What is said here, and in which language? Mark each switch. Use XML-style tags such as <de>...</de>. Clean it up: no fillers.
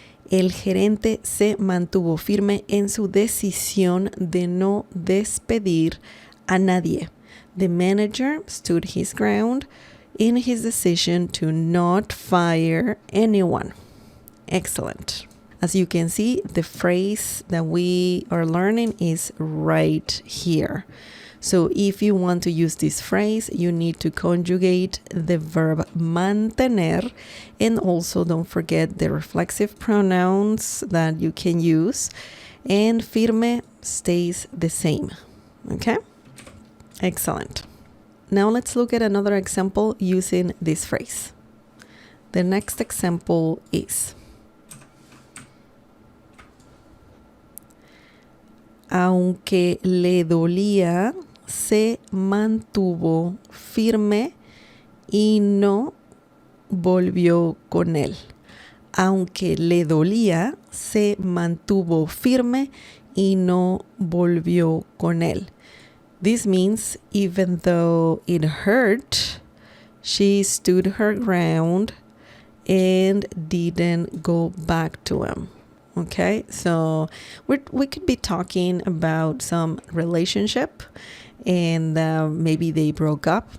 <es>El gerente se mantuvo firme en su decisión de no despedir a nadie.</es> <en>The manager stood his ground in his decision to not fire anyone. Excellent. As you can see, the phrase that we are learning is right here. So if you want to use this phrase, you need to conjugate the verb mantener, and also don't forget the reflexive pronouns that you can use, and firme stays the same. Okay? Excellent. Now let's look at another example using this phrase. The next example is:</en> <es>aunque le dolía, se mantuvo firme y no volvió con él. Aunque le dolía, se mantuvo firme y no volvió con él.</es> <en>This means even though it hurt, she stood her ground and didn't go back to him. Okay, so we could be talking about some relationship, and maybe they broke up.</en>